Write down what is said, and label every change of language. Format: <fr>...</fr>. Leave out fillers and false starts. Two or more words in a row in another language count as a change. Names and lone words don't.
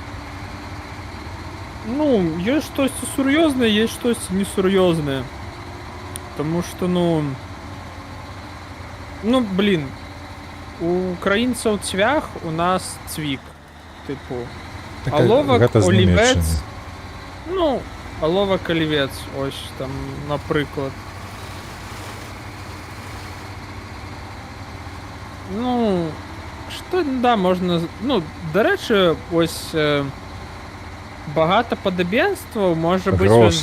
<be>Ну, ёсць штосьці сур'ёзнае, ёсць штосьці несур'ёзнае. Таму што, ну, блін, у украінцаў цвях, у нас цвік. Тыпу, аловак, олівец, Ну, оловик олівець,</be> <uk>ось там, наприклад. Ну, що, да, можна. Ну, до речі, ось багато подобенства може бути він Гроші,</uk>